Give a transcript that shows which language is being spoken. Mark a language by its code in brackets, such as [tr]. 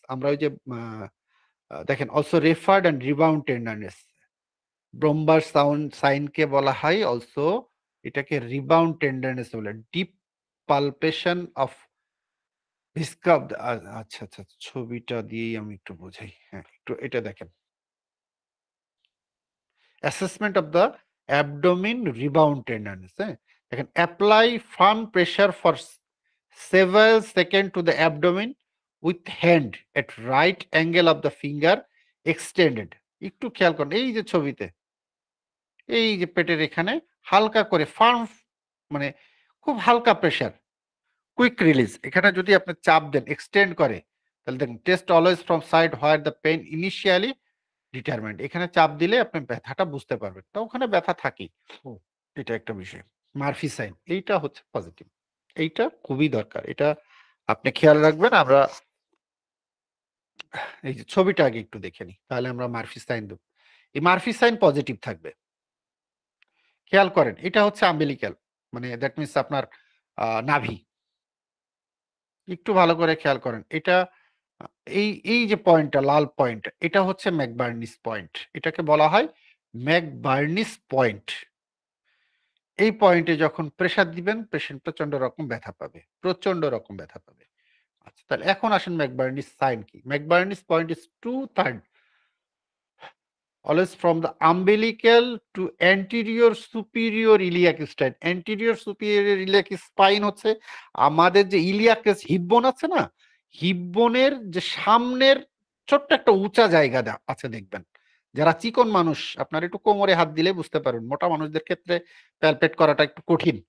[bn] আমরা ওই যে দেখেন also referred and rebound tenderness, ব্রোম্বার সাইনকে বলা হয় অলসো, এটাকে রিবাউন্ড টেন্ডারনেস বলে। ডিপ পালপেশন অফ ভিসকাব, আচ্ছা আচ্ছা, ছবিটা দিয়েই আমি একটু বোঝাই। হ্যাঁ, একটু এটা দেখেন, assessment of the abdominal rebound tenderness. হ্যাঁ, দেখেন [en] Apply firm pressure for several seconds to the abdomen with hand at right angle of the finger extended। [bn] একটু খেয়াল করেন এই যে ছবিতে, এই যে পেটের এখানে হালকা করে ফার্ম, মানে খুব হালকা প্রেশার, কুইক রিলিজ, এখানে যদি আপনি চাপ দেন এক্সটেন্ড করে, তাহলে দেখুন [en] test always from side where the pain initially determined, [bn] এখানে চাপ দিলে আপনি ব্যথাটা বুঝতে পারবেন, তো ওখানে ব্যথা থাকেই। এটা একটা বিষয়। মার্ফি সাইন এইটা হচ্ছে পজিটিভ, এইটা খুবই দরকার, এটা আপনি খেয়াল রাখবেন। আমরা এই যে ছবিটা আগে একটু দেখে নিই, তাহলে আমরা মার্ফি সাইন দেব। এই মার্ফি সাইন পজিটিভ থাকবে, খেয়াল করেন এটা হচ্ছে আম্বিলিক্যাল, মানে দ্যাট মিনস আপনার নাভি। একটু ভালো করে খেয়াল করেন, এটা এই এই যে পয়েন্টটা লাল পয়েন্ট, এটা হচ্ছে ম্যাকবার্নিস পয়েন্ট, এটাকে বলা হয় ম্যাকবার্নিস পয়েন্ট। এই পয়েন্টে যখন প্রেসার দিবেন পেশেন্ট প্রচন্ড রকম ব্যথা পাবে, প্রচন্ড রকম ব্যথা পাবে। আচ্ছা, তাহলে এখন আসেন ম্যাকবার্নিস সাইন কি। [en] McBurney's point is 2/3 always from the umbilical to anterior superior iliac spine। [bn] anterior superior iliac spine হচ্ছে আমাদের যে ইলিয়াক হিপ বোন আছে না, হিপ বোনের যে সামনের ছোট্ট একটা উঁচা জায়গা আছে দেখবেন। যারা চিকন মানুষ আপনার একটু কোমরে হাত দিলে বুঝতে পারবেন, মোটা মানুষদের ক্ষেত্রে প্যালপেট করাটা একটু কঠিন।